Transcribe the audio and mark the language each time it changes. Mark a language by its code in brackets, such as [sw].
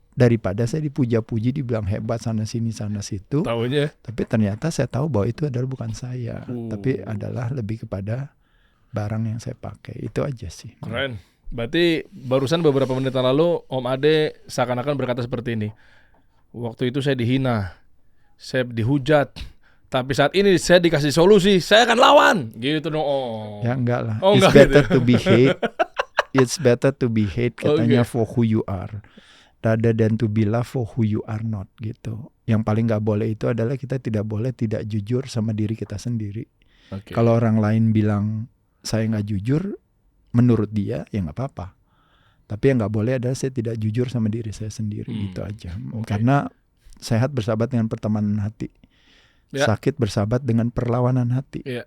[id] Daripada saya dipuja-puji, dibilang hebat sana sini sana situ, tapi ternyata saya tahu bahwa itu adalah bukan saya, tapi adalah lebih kepada barang yang saya pakai. Itu aja sih. Keren. Berarti barusan beberapa menit lalu Om Ade seakan-akan berkata seperti ini. Waktu itu saya dihina, saya dihujat. Tapi saat ini saya dikasih solusi, saya akan lawan. Gitu dong. Oh. Ya enggak lah. Oh, [en] It's [id] enggak [en] better [id] gitu. [en] to be hate. It's better to be hate [id] katanya [en] for who you are, rather than to be loved for who you are not [id] gitu. Yang paling nggak boleh itu adalah kita tidak boleh tidak jujur sama diri kita sendiri. Kalau orang lain bilang saya nggak jujur, menurut dia ya nggak apa-apa. Tapi yang nggak boleh adalah saya tidak jujur sama diri saya sendiri, gitu aja. Karena sehat bersahabat dengan pertemanan hati, sakit bersahabat dengan perlawanan hati.